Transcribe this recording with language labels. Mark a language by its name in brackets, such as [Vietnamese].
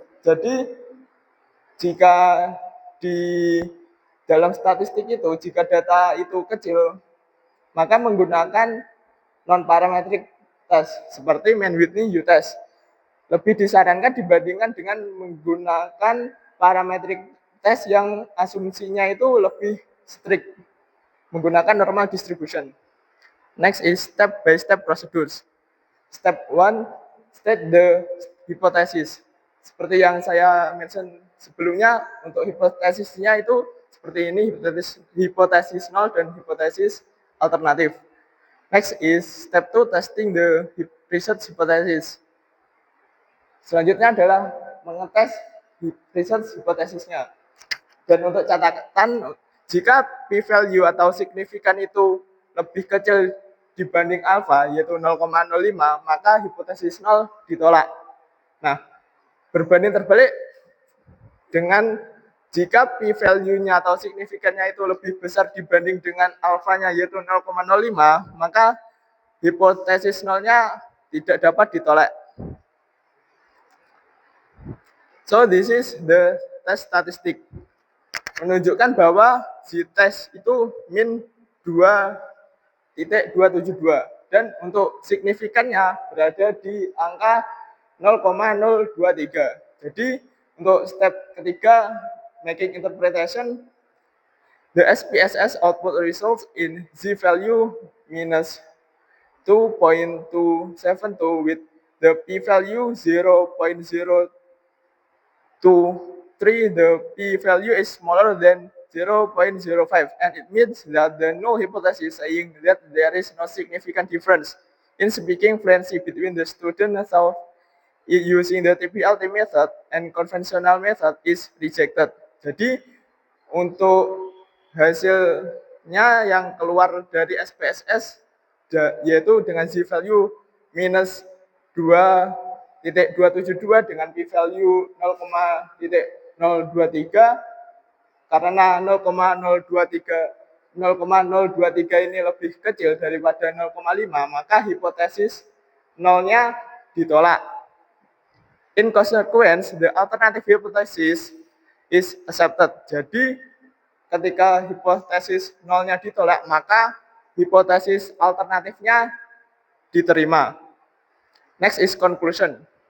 [Indonesian] Jadi jika di dalam statistik itu, jika data itu kecil, maka menggunakan non-parametric test seperti Mann-Whitney U-test lebih disarankan dibandingkan dengan menggunakan parametric test yang asumsinya itu lebih strict, menggunakan normal distribution. [English] Next is step-by-step procedures. Step 1, state the hypothesis. [Indonesian] Seperti yang saya mention sebelumnya, untuk hipotesisnya itu seperti ini, hipotesis null dan hipotesis alternatif. [English] Next is step 2, testing the research hypothesis. [Indonesian] Selanjutnya adalah mengetes research hipotesisnya. Dan untuk catatan, jika p-value atau signifikan itu lebih kecil dibanding alfa, yaitu 0,05, maka hipotesis 0 ditolak. Nah, berbanding terbalik dengan jika p-value-nya atau signifikannya itu lebih besar dibanding dengan alfanya, yaitu 0,05, maka hipotesis 0-nya tidak dapat ditolak. [English] So this is the test statistic. [Indonesian] Menunjukkan bahwa si tes itu min 2.272 dan untuk signifikannya berada di angka 0,023. Jadi untuk step ketiga, [English] making interpretation, the SPSS output results in z-value minus 2.272 with the p-value 0.023, the p-value is smaller than 0.05, and it means that the null hypothesis saying that there is no significant difference in speaking fluency between the student without using the TPLT method and conventional method is rejected. [Indonesian] Jadi untuk hasilnya yang keluar dari SPSS yaitu dengan z-value minus 2.272 dengan p-value 0,023, karena 0,023 ini lebih kecil daripada 0,5, maka hipotesis 0-nya ditolak. [English] In consequence, the alternative hypothesis is accepted. [Indonesian] Jadi ketika hipotesis 0-nya ditolak, maka hipotesis alternatifnya diterima. [English] Next is conclusion.